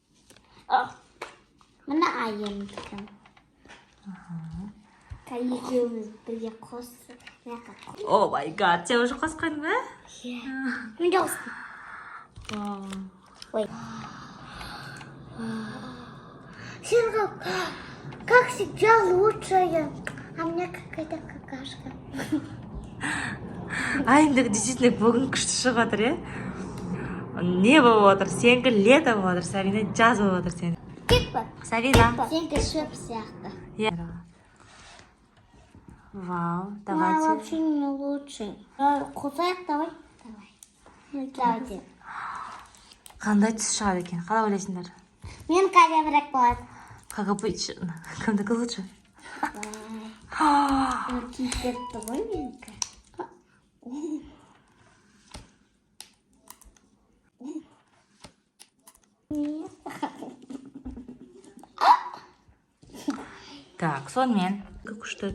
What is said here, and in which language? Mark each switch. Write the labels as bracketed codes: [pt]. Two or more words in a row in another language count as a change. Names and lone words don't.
[kk] Мына айым бітім. Екеуміз бірге қосып. [en] Oh my God, [kk] сен уже қосқаның ба? Мен де қостым. Ой. [ru] Сен как всегда лучшая, а мне какая-то какашка. [kk] Айымдығы действительно бүгін күшті шығып отыр, е? Не болып отыр? Сенікі лето болып отыр, Сабина жаз болып отыр сен. Кет па? Сабина. Сенікі шөп сияқты. Вау, [ru] Ну, давайте. вообще не лучше. [kk] Қосайық, [ru] давай. Давайте. [kk] Қандай түс шығады екен? Қалай ойлайсыңдар? Мен қадемірек болады. [ru] Как обычно. Кімдікі лучше? [kk] Кетті ғой менікі. Так, сонымен. Күшті.